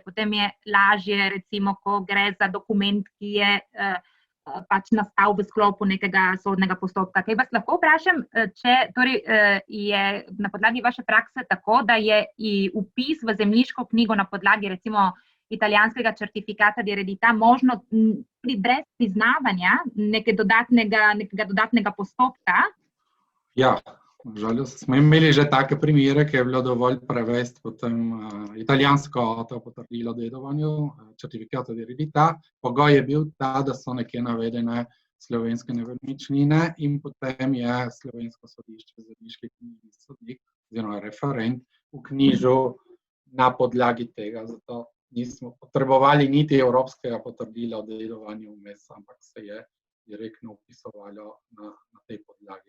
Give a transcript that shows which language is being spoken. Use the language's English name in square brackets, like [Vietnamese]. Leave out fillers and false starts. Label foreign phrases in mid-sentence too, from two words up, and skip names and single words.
[Slovenian] Potem je lažje, recimo, ko gre za dokument, ki je pač nastal v sklopu nekega sodnega postopka. Kaj vas lahko vprašam, če torej je na podlagi vaše prakse tako, da je vpis v zemljiško knjigo na podlagi recimo italijanskega [Italian] certificata di eredità [Slovenian] možno tudi brez priznavanja nekega dodatnega postopka? Ja, žalost smo imeli že take primere, ki je bilo dovolj prevesti potem italijansko to potrdilo o dedovanju, [Italian] certificato di eredità. [Slovenian] Pogoj je bil ta, da so nekje navedene slovenske nepremičnine in potem je slovensko sodišče, zemljiški knjižni sodnik oziroma referent vknjižil na podlagi tega. Zato nismo potrebovali niti evropskega potrdila o dedovanju vmes, ampak se je direktno vpisovalo na tej podlagi.